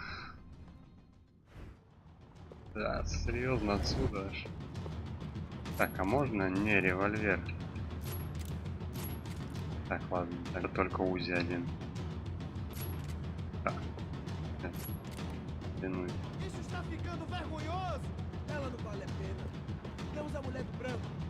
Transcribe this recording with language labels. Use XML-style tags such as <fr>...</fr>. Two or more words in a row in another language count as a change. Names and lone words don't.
<ru>Да, серьезно, отсюда аж. Так, а можно не револьвер? Так, ладно, это только УЗИ один. Так. Тянуть.</ru> <pt>Isso está ficando vergonhoso. Ela não vale a pena. Temos a mulher do branco.</pt>